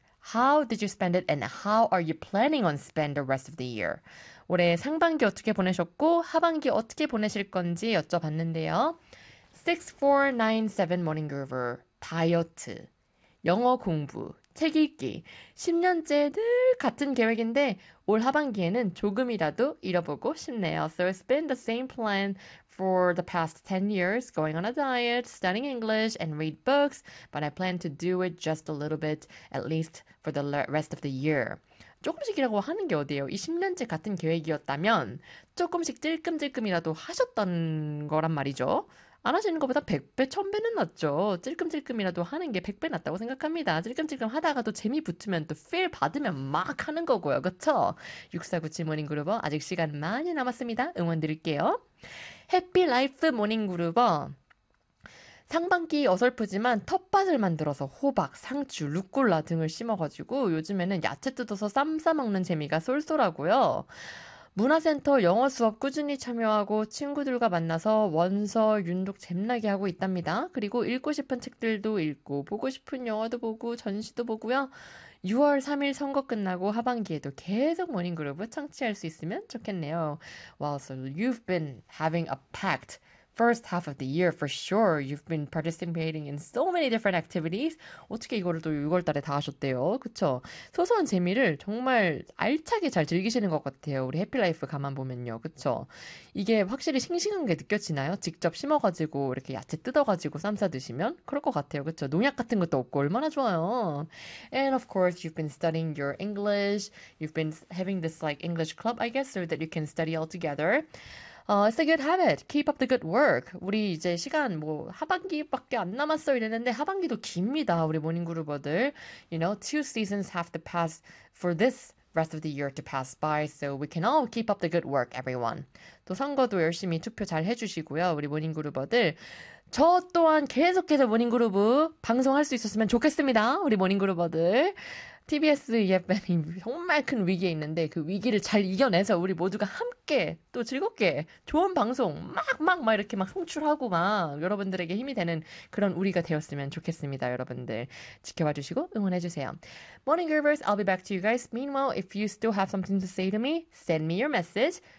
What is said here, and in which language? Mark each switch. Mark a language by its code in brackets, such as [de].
[en] How did you spend it and how are you planning on spend the rest of the year? [ko] 올해 상반기 어떻게 보내셨고 하반기 어떻게 보내실 건지 여쭤봤는데요. 6497 Morning Groover 다이어트, 영어 공부, 책 읽기. 10년째 늘 같은 계획인데 올 하반기에는 조금이라도 잃어보고 싶네요. [en] So it's been the same plan for the past 10 years, going on a diet, studying English, and read books, but I plan to do it just a little bit, at least for the rest of the year. [ko] 조금씩이라고 하는 게 어디예요? 20년째 같은 계획이었다면 조금씩 찔끔찔끔이라도 하셨던 거란 말이죠. 안 하시는 것보다 100배, 1000배는 낫죠. 찔끔찔끔이라도 하는 게 100배 낫다고 생각합니다. 찔끔찔끔 하다가도 재미 붙으면 또필 받으면 막 하는 거고요. 그쵸? 6497 모닝 그루버 아직 시간 많이 남았습니다. 응원 드릴게요. 해피 라이프 모닝 그루버. 상반기 어설프지만 텃밭을 만들어서 호박, 상추, 루꼴라 등을 심어가지고 요즘에는 야채 뜯어서 쌈 싸먹는 재미가 쏠쏠하고요. 문화센터 영어 수업 꾸준히 참여하고 친구들과 만나서 원서 윤독 잼나게 하고 있답니다. 그리고 읽고 싶은 책들도 읽고 보고 싶은 영화도 보고 전시도 보고요. 6월 3일 선거 끝나고 하반기에도 계속 모닝그룹을 청취할 수 있으면 좋겠네요. [en] Well, so you've been having a packed first half of the year for sure. You've been participating in so many different activities. [ko] 어떻게 이거를 또 6월 달에 다 하셨대요? 그쵸? 소소한 재미를 정말 알차게 잘 즐기시는 것 같아요. 우리 해피라이프 가만 보면요. 그쵸? 이게 확실히 싱싱한 게 느껴지나요? 직접 심어가지고 이렇게 야채 뜯어가지고 쌈싸 드시면? 그럴 것 같아요. 그쵸? 농약 같은 것도 없고 얼마나 좋아요. [en] And of course, you've been studying your English. You've been having this like English club, I guess, so that you can study all together. It's a good habit. Keep up the good work. [ko] 우리 이제 시간 뭐 하반기밖에 안 남았어 이랬는데 하반기도 깁니다. 우리 모닝그루버들. [en] You know, two seasons have to pass for this rest of the year to pass by. So we can all keep up the good work, everyone. [ko] 또 선거도 열심히 투표 잘 해주시고요. 우리 모닝그루버들. 저 또한 계속해서 모닝그루브 방송할 수 있었으면 좋겠습니다. 우리 모닝그루버들. TBS EFM이 정말 큰 위기에 있는데 그 위기를 잘 이겨내서 우리 모두가 함께 또 즐겁게 좋은 방송 막 이렇게 막 송출하고 막 여러분들에게 힘이 되는 그런 우리가 되었으면 좋겠습니다. 여러분들 지켜봐 주시고 응원해 주세요. [en] Morning Groovers, I'll be back to you guys. Meanwhile, if you still have something to say to me, send me your message.